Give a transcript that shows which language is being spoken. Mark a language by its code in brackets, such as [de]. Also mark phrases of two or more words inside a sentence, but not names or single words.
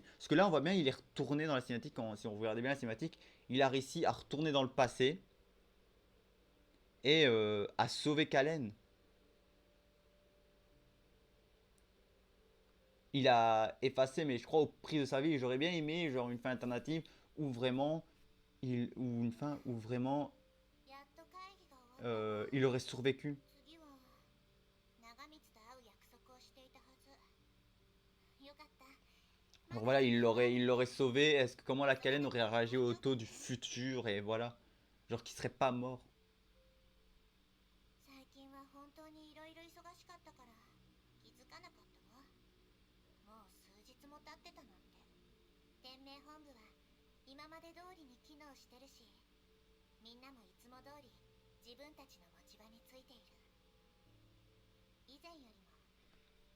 [fr] Parce que là, on voit bien, il est retourné dans la cinématique, si on regardait bien la cinématique, il a réussi à retourner dans le passé et à sauver Kalen. Il a effacé, mais je crois au prix de sa vie, j'aurais bien aimé, genre, une fin alternative où vraiment, ou une fin où vraiment, [ja] やっと会議が終わったわ [fr] il aurait survécu. [ja] 次は長光と会う約束をしていたはずよかった [fr] Donc voilà, il l'aurait sauvé. Est-ce que comment la Kalen aurait réagi au Otto du futur et voilà, genre qu'il serait pas mort. [ja] 最近は本当にいろいろ忙しかったから気づかなかったわもう数日も経ってたなんて天命本部は今まで通りに機能してるしみんなもいつも通り自分たちの持ち場についている以前よりも